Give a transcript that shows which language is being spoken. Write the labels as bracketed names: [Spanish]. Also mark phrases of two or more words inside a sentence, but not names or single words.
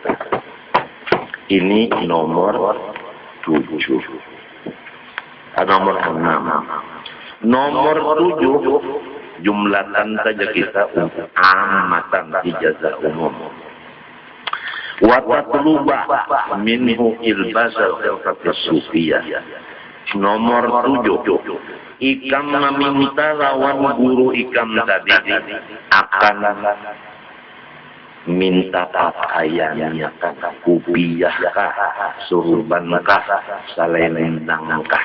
[Indonesian] Ini nomor 7. Nomor 6. Nomor 7 jumlatan saja kita untuk amatan ijazah umum. [Arabic] Wa tatluba minhu ilbasal khilqatis sufiyah. [Banjar] Nomor 7, ikam meminta lawan guru ikam tadi akan minta pakaiannya kah, kupiah kah, surban kah, selendang kah.